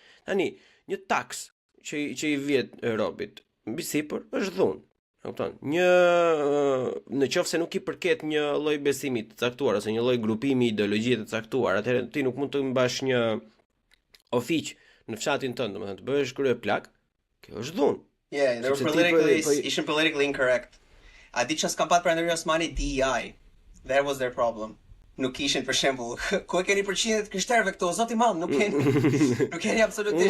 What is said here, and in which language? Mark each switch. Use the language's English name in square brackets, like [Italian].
[Albanian] Tani, një taks që i vjet robit mbi sipër është dhunë. Kupton? Në qoftë se nuk i përket një lloj besimi të caktuar ose një lloj grupimi ideologjie të caktuar, atëherë ti nuk mund të mbash një ofiq në fshatin tënd, domethënë të bëhesh kryeplak, kjo është dhunë. [English] Yeah, they were politically incorrect. [Albanian] A di çfarë s'kan pat Perandëria Osmani DEI. [English] That was their problem. [Albanian] Nuk kishin për shembull, ku e keni përqindjet krishterëve këtu, zoti i madh, nuk keni absolutisht.